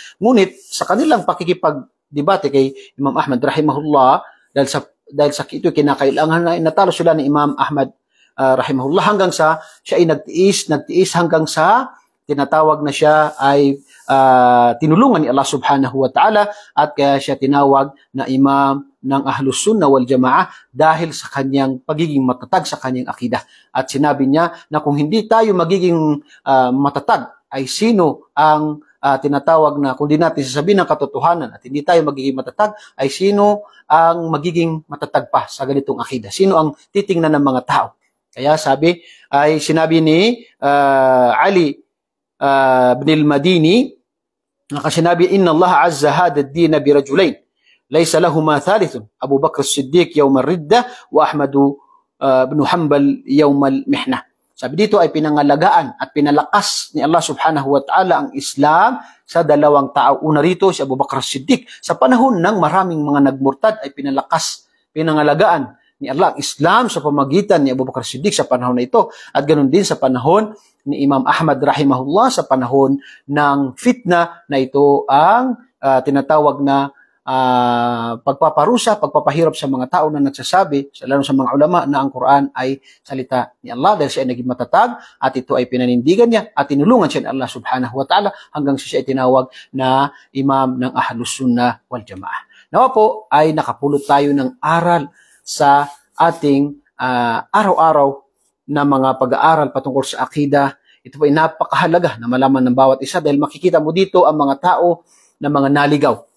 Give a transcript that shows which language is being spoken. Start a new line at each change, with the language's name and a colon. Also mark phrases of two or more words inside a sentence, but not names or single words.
Filipino: Ngunit sa kanilang pakikipagdebate kay Imam Ahmad rahimahullah dahil sa ito kinakailangan na natalo sila ni Imam Ahmad rahimahullah hanggang sa siya ay nagtiis hanggang sa tinatawag na siya ay tinulungan ni Allah
Arabic: سبحانه وتعالى
Filipino: at kaya siya tinawag na imam ng Ahlus Sunnah wal Jamaah dahil sa kanyang pagiging matatag sa kanyang akidah. At sinabi niya na kung hindi tayo magiging matatag ay sino ang tinatawag na kung di natin sasabihin ng katotohanan at hindi tayo magiging matatag ay sino ang magiging matatag pa sa ganitong akidah. Sino ang titingnan ng mga tao. Kaya sinabi ni Ali ibn al-Madini kasi sinabi
Arabic: إن الله أعز هذا الدين برجلين ليس لهما ثالث أبو بكر الصديق يوم الردة وأحمد بن حنبل يوم المحنة.
Filipino: Sabi dito ay pinangalagaan at pinalakas ni Allah
Arabic: سبحانه وتعالى
Filipino: ang Islam sa dalawang tao. Una rito si Abu Bakr as-Siddiq. Sa panahon ng maraming mga nagmurtad ay pinangalagaan ni Allah ang Islam sa pamagitan ni Abu Bakr as-Siddiq sa panahon na ito. At ganoon din sa panahon ni Imam Ahmad rahimahullah sa panahon ng fitna na ito ang tinatawag na pagpaparusa, pagpapahirap sa mga tao na nagsasabi, lalo sa mga ulama na ang Quran ay salita ni Allah dahil siya ay naging matatag at ito ay pinanindigan niya at tinulungan siya ni Allah
Arabic: سبحانه وتعالى
Filipino: hanggang siya ay tinawag na imam ng Ahlus Sunnah wal Jamaah. Nawa po ay nakapulot tayo ng aral sa ating araw-araw na mga pag-aaral patungkol sa akida. Ito po ay napakahalaga na malaman ng bawat isa dahil makikita mo dito ang mga tao na mga naligaw.